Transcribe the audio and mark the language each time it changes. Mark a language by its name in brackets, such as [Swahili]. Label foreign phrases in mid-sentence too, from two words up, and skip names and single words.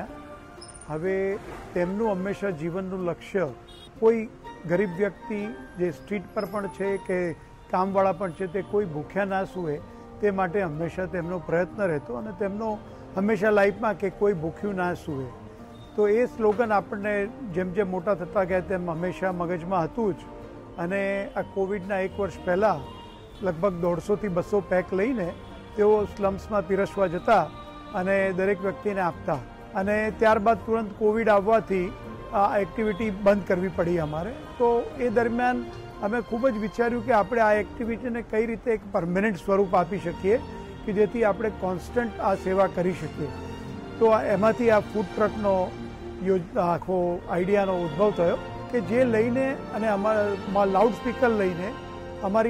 [Gujarati] હવે તેમનું હંમેશા જીવનનું લક્ષ્ય કોઈ ગરીબ વ્યક્તિ જે સ્ટ્રીટ પર પણ છે કે કામવાળા પણ છે તે કોઈ ભૂખ્યા ના સૂએ તે માટે હંમેશા તેમનો પ્રયત્ન રહેતો અને તેમનો હંમેશા લાઈફમાં કે કોઈ ભૂખ્યું ના સૂએ। તો એ સ્લોગન આપણે જેમ જેમ મોટા થતા ગયા તેમ હંમેશા મગજમાં હતું જ। અને આ કોવિડના 1 વર્ષ પહેલા લગભગ 150 થી 200 પેક લઈને તેઓ સ્લમ્સમાં પીરસવા જતા અને દરેક વ્યક્તિને આપતા અને ત્યારબાદ તુરંત કોવિડ આવવાથી આ એક્ટિવિટી બંધ કરવી પડી અમારે। તો એ દરમિયાન અમે ખૂબ જ વિચાર્યું કે આપણે આ એક્ટિવિટીને કઈ રીતે એક પરમેનન્ટ સ્વરૂપ આપી શકીએ કે જેથી આપણે કૉન્સ્ટન્ટ આ સેવા કરી શકીએ। તો એમાંથી આ ફૂડ ટ્રકનો આખો આઈડિયાનો ઉદ્ભવ થયો કે જે લઈને અને અમારા [English] loud speaker [Gujarati] લઈને અમારી